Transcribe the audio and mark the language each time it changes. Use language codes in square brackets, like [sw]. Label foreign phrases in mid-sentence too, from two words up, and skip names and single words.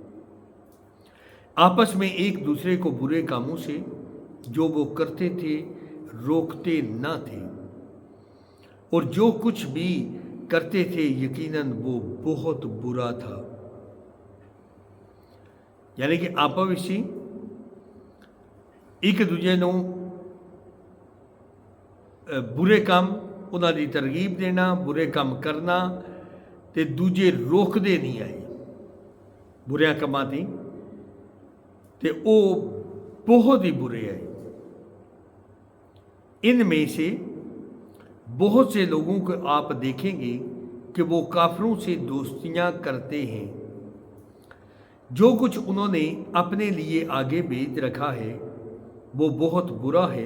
[ur] آپس میں ایک دوسرے کو برے کاموں سے جو وہ کرتے تھے روکتے نہ تھے، اور جو کچھ بھی کرتے تھے یقیناً وہ بہت برا تھا۔ [pa] یعنی کہ آپ ایک دوجے نو برے کام انہاں دی ترغیب دینا، برے کام کرنا تے دوجے روک دے نہیں آئے برے کاماں تے او بہت ہی برے آئے۔ [ur] ان میں سے بہت سے لوگوں کو آپ دیکھیں گے کہ وہ کافروں سے دوستیاں کرتے ہیں، جو کچھ انہوں نے اپنے لیے آگے بھیج رکھا ہے وہ بہت برا ہے۔